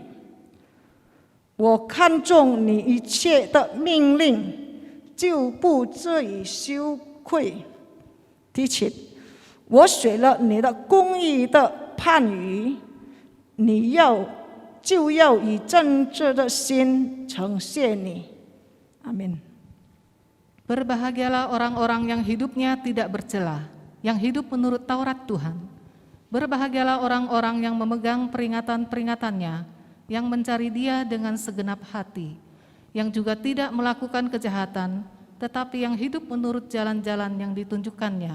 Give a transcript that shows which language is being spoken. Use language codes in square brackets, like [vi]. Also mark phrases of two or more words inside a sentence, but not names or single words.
[zh] 我看重你一切的命令，就不至于羞愧。第七，我写了你的公义的判语，就要以正直的心呈现你。Amin. [id] Berbahagialah orang-orang yang hidupnya tidak bercela, yang hidup menurut Taurat Tuhan. Berbahagialah orang-orang yang memegang peringatan-peringatannya, yang mencari Dia dengan segenap hati, yang juga tidak melakukan kejahatan, tetapi yang hidup menurut jalan-jalan yang ditunjukkannya.